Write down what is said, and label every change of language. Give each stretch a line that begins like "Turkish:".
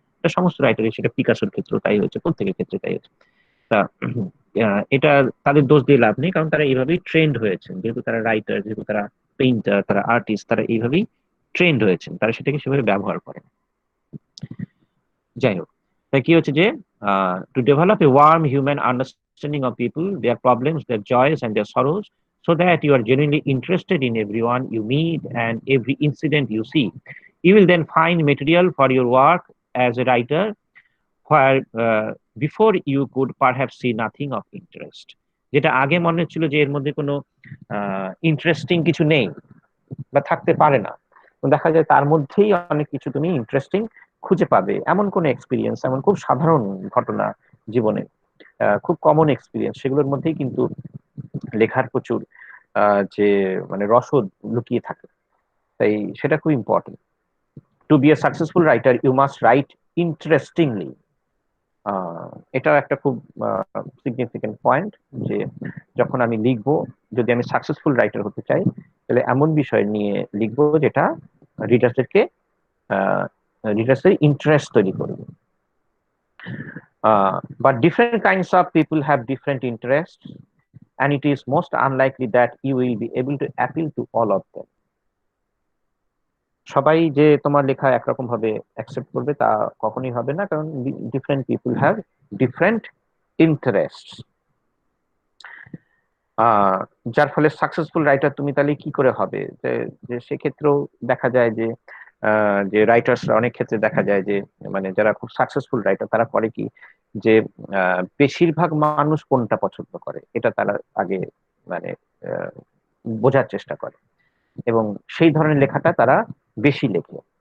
Bangla: এটা সমস্ত রাইটারই, সেটা পিকাসোর ক্ষেত্রেও তাই হয়েছে, প্রত্যেকের ক্ষেত্রে তাই হয়েছে। তা এটা তাদের দোষ দিয়ে লাভ নেই, কারণ তারা এইভাবেই ট্রেন্ড হয়েছেন, যেহেতু তারা রাইটার, যেহেতু তারা পেইন্টার, তারা আর্টিস্ট, তারা এইভাবেই ট্রেন্ড হয়েছেন, তারা সেটাকে সেভাবে ব্যবহার করেন। যাই হোক, তাই কি হচ্ছে যে
English: To develop a warm human understanding of people, their problems, their joys and their sorrows, so that you are genuinely interested in everyone you meet and every incident you see. You will then find material for your work as a writer where before you could perhaps see nothing of interest.
Bangla: যেটা আগে মনে হচ্ছিল যে এর মধ্যে কোনো interesting কিছু নেই বা থাকতে পারে না, দেখা যায় তার মধ্যেই অনেক কিছু তুমি ইন্টারেস্টিং খুঁজে পাবে। এমন কোন এক্সপিরিয়েন্স, এমন খুব সাধারণ ঘটনা জীবনে, খুব কমন এক্সপিরিয়েন্স, সেগুলোর মধ্যেই কিন্তু লেখার প্রচুর যে মানে রসদ লুকিয়ে থাকে। তাই সেটা খুব important.
English: To be a successful writer you must write interestingly.
Bangla: এটাও একটা খুব সিগনিফিকেন্ট পয়েন্ট, যে যখন আমি লিখবো, যদি আমি সাকসেসফুল রাইটার হতে চাই, তাহলে এমন বিষয় নিয়ে লিখবো যেটা রিডার্সদেরকে রিডার্সের ইন্টারেস্ট তৈরি করবে।
English: But different kinds of people have different interests, and it is most unlikely that you will be able to appeal to all of them.
Bangla: সবাই যে তোমার লেখা একরকম ভাবে অ্যাকসেপ্ট করবে তা কখনোই হবে না, কারণ
English: Different people have different interest.
Bangla: যার ফলে সাকসেসফুল রাইটার তুমি তাহলে কি করে হবে, যে সেক্ষেত্রেও দেখা যায় যে যে রাইটার্সরা অনেক ক্ষেত্রে দেখা যায় যে মানে যারা খুব সাকসেসফুল রাইটার তারা করে কি, যে বেশিরভাগ মানুষ কোনটা পছন্দ করে এটা তারা আগে মানে আহ, বোঝার চেষ্টা করে, এবং সেই ধরনের লেখাটা তারা বেশি লেখে।